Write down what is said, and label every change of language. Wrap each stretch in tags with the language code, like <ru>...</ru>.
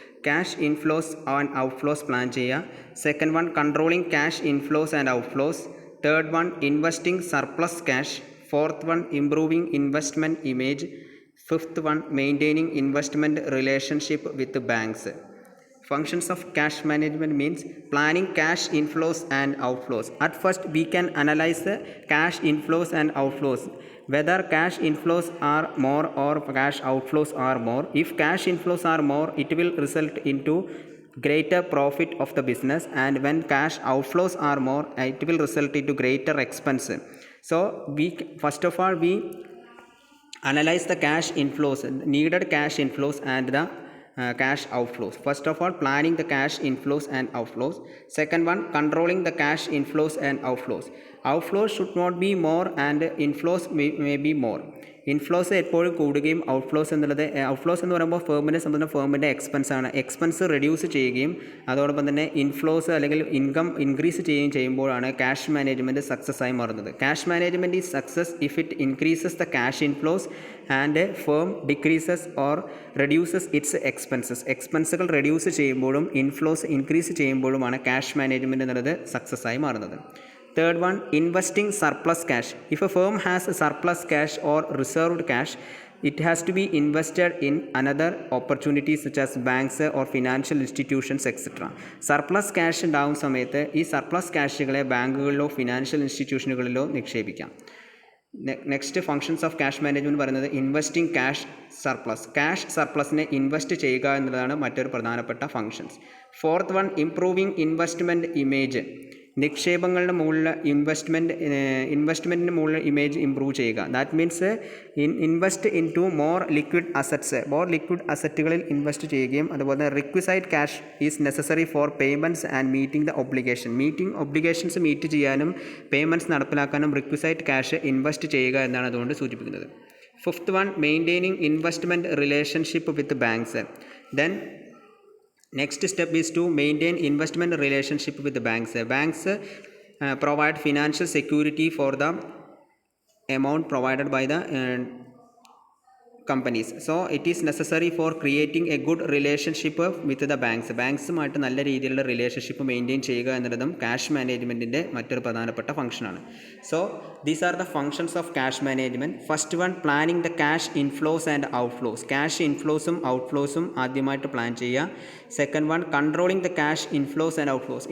<en>Cash inflows and outflows plan ചെയ്യുക. Second one controlling cash inflows and outflows. Third one investing surplus cash. Fourth one improving investment image. Fifth one maintaining investment relationship with banks. Functions of cash management means planning cash inflows and outflows. At first we can analyze the cash inflows and outflows, whether cash inflows are more or cash outflows are more. If cash inflows are more, it will result into greater profit of the business, and when cash outflows are more, it will result into greater expense. So we first of all we analyze the cash inflows, needed cash inflows and the cash outflows. First of all, planning the cash inflows and outflows. Second one, controlling the cash inflows and outflows. Outflows should not be more and inflows may be more.</en> <ml>Inflows എപ്പോഴും കൂടുകയും outflows എന്നുള്ളത്, outflows എന്ന് പറയുമ്പോൾ ഫേമിനെ സംബന്ധിച്ച ഫേമിൻ്റെ എക്സ്പെൻസാണ്. Expense reduce ചെയ്യുകയും അതോടൊപ്പം തന്നെ inflows അല്ലെങ്കിൽ ഇൻകം ഇൻക്രീസ് ചെയ്യുകയും ചെയ്യുമ്പോഴാണ് ക്യാഷ് മാനേജ്മെൻറ്റ് സക്സസ് ആയി മാറുന്നത്.</ml> <en>Cash management is success if it increases the cash inflows and firm decreases or reduces its expenses.</en> <ml>എക്സ്പെൻസുകൾ reduce ചെയ്യുമ്പോഴും ഇൻഫ്ലോസ് ഇൻക്രീസ് ചെയ്യുമ്പോഴുമാണ് ക്യാഷ് മാനേജ്മെൻറ്റ് എന്നുള്ളത് സക്സസ് ആയി മാറുന്നത്.</ml> <en>Third one, investing surplus cash. If a firm has a surplus cash or reserved cash, it has to be invested in another opportunities such as banks or financial institutions etc.</en> <ml>Surplus cash ഉണ്ടാകുന്ന സമയത്ത് ഈ surplus ക്യാഷുകളെ ബാങ്കുകളിലോ financial ഇൻസ്റ്റിറ്റ്യൂഷനുകളിലോ നിക്ഷേപിക്കാം.</ml> <en>Next functions of cash management പറയുന്നത് investing cash surplus.</en> <ml>Cash സർപ്ലസിനെ invest ചെയ്യുക എന്നതാണ് മറ്റൊരു പ്രധാനപ്പെട്ട functions.</ml> <en>Fourth one, improving investment image.</en> <ml>നിക്ഷേപങ്ങളുടെ മുകളിൽ ഇൻവെസ്റ്റ്മെൻറ്റിന് മുകളിൽ ഇമേജ് ഇമ്പ്രൂവ് ചെയ്യുക.</ml> <en>That means invest in to more liquid assets.</en> <ml>More liquid അസറ്റുകളിൽ invest ചെയ്യുകയും അതുപോലെ</ml> <en>requisite cash is necessary for payments and meeting the obligations</en> <ml>meet ചെയ്യാനും പേയ്മെൻറ്റ്സ് നടപ്പിലാക്കാനും requisite cash invest ചെയ്യുക എന്നാണ് അതുകൊണ്ട് സൂചിപ്പിക്കുന്നത്.</ml> <en>Fifth one, maintaining investment relationship with banks. Then Next step is to maintain investment relationship with the banks. Banks provide financial security for the amount provided by the companies. So it is necessary for creating a good relationship with the banks.</en> <ml>ബാങ്ക്സുമായിട്ട് നല്ല രീതിയിലുള്ള relationship maintain ചെയ്യുക എന്നുള്ളതും cash മാനേജ്മെൻറ്റിൻ്റെ മറ്റൊരു പ്രധാനപ്പെട്ട ഫംഗ്ഷനാണ്.</ml> <en>So these are the functions of cash management. First one, planning the cash inflows and outflows.</en> <ml>Cash ഇൻഫ്ലോസും ഔട്ട്ഫ്ലോസും ആദ്യമായിട്ട് plan ചെയ്യുക.</ml> <en>Second one, controlling the cash inflows and outflows.</en>